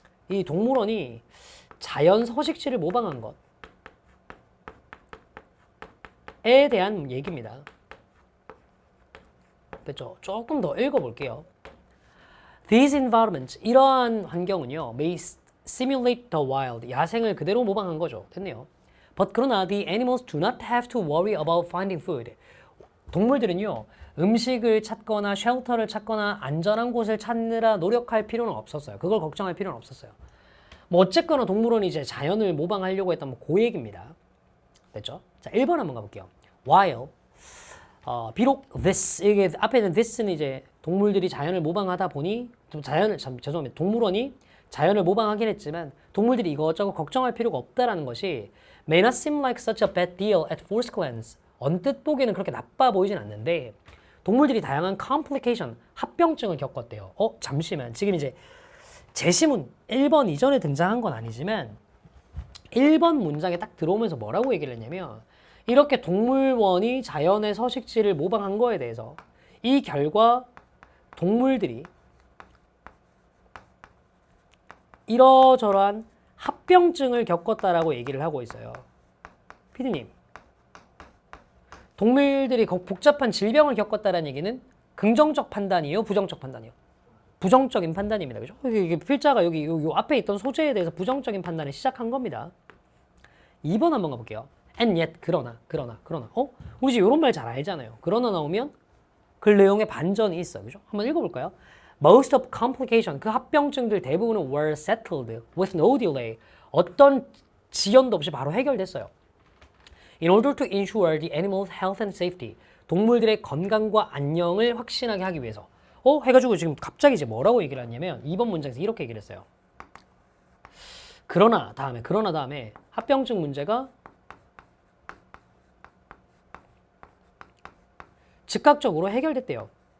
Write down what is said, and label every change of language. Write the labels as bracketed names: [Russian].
[Korean] 이 동물원이 자연 서식지를 모방한 것에 대한 얘기입니다. 됐죠? 조금 더 읽어볼게요. [English] These environments, [Korean] 이러한 환경은요, [English] may simulate the wild, [Korean] 야생을 그대로 모방한 거죠. 됐네요. [English] But [Korean] 그러나 [English] the animals do not have to worry about finding food. [Korean] 동물들은요, 음식을 찾거나 쉘터를 찾거나 안전한 곳을 찾느라 노력할 필요는 없었어요. 그걸 걱정할 필요는 없었어요. 어쨌거나 동물원이 이제 자연을 모방하려고 했던 그 얘기입니다. 됐죠? 자, 1번 한번 가볼게요. While 비록 this, 이게 앞에는 this는 이제 동물들이 자연을 모방하다 보니 죄송합니다. 동물원이 자연을 모방하긴 했지만 동물들이 이것저것 걱정할 필요가 없다라는 것이 [English] may not seem like such a bad deal at first glance. [Korean] 언뜻 보기에는 그렇게 나빠 보이진 않는데 동물들이 다양한 complication, 합병증을 겪었대요. 잠시만. 지금 이제 제시문 1번 이전에 등장한 건 아니지만 1번 문장에 딱 들어오면서 뭐라고 얘기를 했냐면 이렇게 동물원이 자연의 서식지를 모방한 거에 대해서 이 결과 동물들이 이러저러한 합병증을 겪었다라고 얘기를 하고 있어요. 피디님, 동물들이 복잡한 질병을 겪었다는 얘기는 긍정적 판단이에요? 부정적 판단이에요? 부정적인 판단입니다. 그죠? 이게 필자가 여기 요 앞에 있던 소재에 대해서 부정적인 판단을 시작한 겁니다. 2번 한번 가볼게요. [English] And yet, [Korean] 그러나. 우리 지금 이런 말 잘 알잖아요. 그러나 나오면 그 내용에 반전이 있어. 그죠? 한번 읽어볼까요? [English] Most of complication, [Korean] 그 합병증들 대부분은 [English] were settled with no delay. [Korean] 어떤 지연도 없이 바로 해결됐어요. [English] In order to ensure the animal's health and safety. [Korean] 동물들의 건강과 안녕을 확신하게 하기 위해서. 해가지고 지금 갑자기 이제 뭐라고 얘기를 하냐면 2번 문장에서 이렇게 얘기를 했어요. 그러나 다음에 합병증 문제가 즉각적으로 해결됐대요.